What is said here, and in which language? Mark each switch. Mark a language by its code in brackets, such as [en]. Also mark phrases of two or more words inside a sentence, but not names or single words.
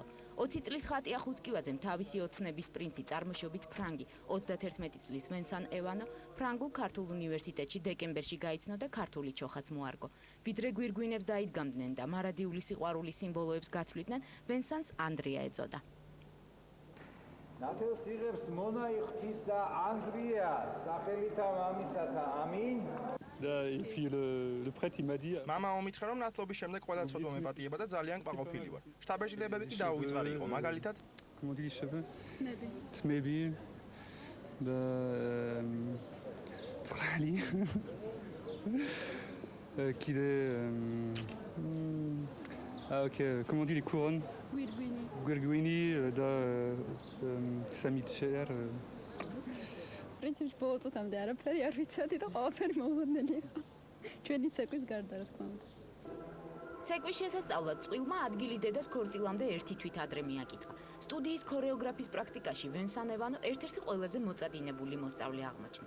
[ka] 20 წლის ხატია ხუცკივაძემ თავისი ოცნების პრინცი წარმოშობით ფრანგი 31 წლის ვენსან ევანო ფრანგულ ქართულ უნივერსიტეტში დეკემბერში გაიცნო და ქართული ჩოხაც მოარგო. ვიდრე გვირგვინებს დაიდგამდნენ და მარადიული სიყვარულის სიმბოლოებს გაცვლიდნენ, ვენსანს ანდრია ეწოდა. ნათელს იღებს მონა ღვთისა ანდრია, სახელითა მამისათა, ამინ. [fr] Et puis le prêtre il m'a dit [ka] მამა მომიცხა რომ ნათლობის შემდეგ ყველა ცოდვა მეპატიება და ძალიან კმაყოფილი ვარ. შტაბეჟილებები კი დაუვიწყარი იყო, მაგალითად [fr] comment on dit les cheveux? [ka] თმები. თრალი. [fr] Qu'il est ok, comment on dit les couronnes? [ka] გვირგვინი და სამიჩერ. პრინციპში ბოლო წუთამდე არაფერი არ ვიცოდი და ყველაფერი მოულოდნელი იყო. ჩვენი ცეკვის გარდა რა თქმა უნდა. ცეკვის შესასწავლად წყვილმა ადგილის დედას ქორწილამდე ერთი თვით ადრე მიაკითხა. სტუდიის ქორეოგრაფის პრაქტიკაში ვენსან ევანო ერთ-ერთი ყველაზე მოწადინებული მოსწავლე აღმოჩნდა.